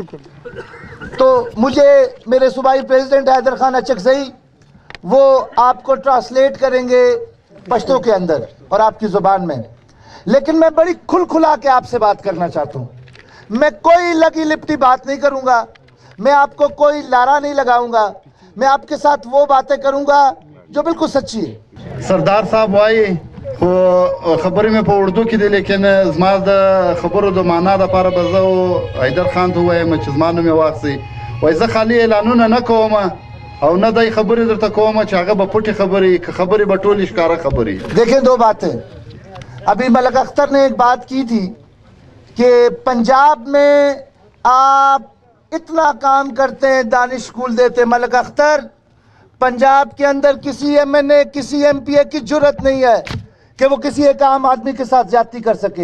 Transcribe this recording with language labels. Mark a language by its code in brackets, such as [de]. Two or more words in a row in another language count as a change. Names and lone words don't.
[ur] تو مجھے میرے صوبائی پریزیڈنٹ حیدر خان اچکزئی وہ آپ کو ٹرانسلیٹ کریں گے پشتو کے اندر اور آپ کی زبان میں. لیکن میں بڑی کھلا کے آپ سے بات کرنا چاہتا ہوں. میں کوئی لگی لپٹی بات نہیں کروں گا، میں آپ کو کوئی لارا نہیں لگاؤں گا، میں آپ کے ساتھ وہ باتیں کروں گا جو بالکل سچی ہے. [ps] सरदार साहब वाई خو خبرې مې په اردو کې دي لیکن زما د خبرو د معنا دپاره به زه حیدر خان ته ووایم چې زما نوم یې واخلئ. وایي زه خالي اعلانونه نه کوم او نه دای خبرې درته کوم چې هغه به پټې خبرې که خبرې به ټولې ښکاره خبرې. [ur] دیکھیں دو باتیں. ابھی ملک اختر نے ایک بات کی تھی کہ پنجاب میں آپ اتنا کام کرتے ہیں, دانش اسکول دیتے. ملک اختر, پنجاب کے اندر کسی ایم این اے کسی ایم پی اے کی جرت نہیں ہے کہ وہ کسی ایک عام آدمی کے ساتھ زیادتی کر سکے.